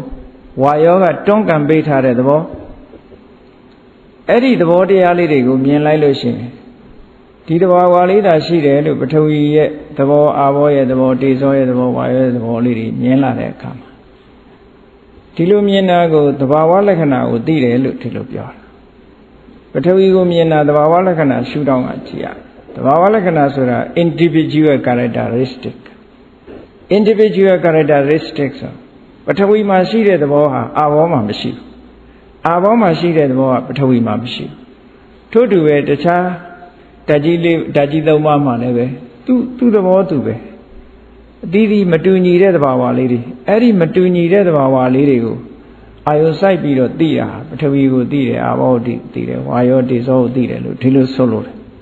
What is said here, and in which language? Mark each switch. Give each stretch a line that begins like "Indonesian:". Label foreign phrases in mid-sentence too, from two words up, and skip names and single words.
Burmese: ဝါယောကတွန်းကန်ပေးထားတဲ့သဘောအဲ့ဒီသဘောတရားလေးတွေကိုမြင်လိုက်လို့ရှိရင်ဒီသဘောဝါလေးသာရှိတယ်လို့ပထဝီရဲ့သဘောအာဘောရဲ့သဘောတေဇောရဲ့သဘောဝါယောရဲ့သဘောလေးတွေမြင်လာတဲ့အခါမှာဒီလိုမြင်တာကိုသဘာဝလက္ခဏာကိုသိတယ်လို့ဒီလိုပြောတာပထဝီကိုမြင်တာသဘာဝလက္ခဏာရှုထောင့်ကကြည့်ရသဘာဝလက္ခဏာဆိုတာ
English: individual characteristic individual characteristic
Burmese: ဆိုပထဝီမှာရှိတဲ့သဘောဟာအာဘောမှာမရှိဘူးအာဘောမှာရှိတဲ့သဘောကပထဝီမှာမရှိဘူးထို့တူပဲတခြားဓာတ်ကြီးသုံးပါးမှာလည်းပဲသူ့သဘောသူပဲအသီးသီးမတူညီတဲ့သဘာဝလေးတွေအဲ့ဒီမတူညီတဲ့သဘာဝလေးတွေကိုအာယုစိုက်ပြီးတော့သိတာပထဝီကိုသိတယ်အာဘောကိုသိတယ်ဝါယောတေဇောကိုသိတယ်လို့ဒီလိုဆိုလို့တယ်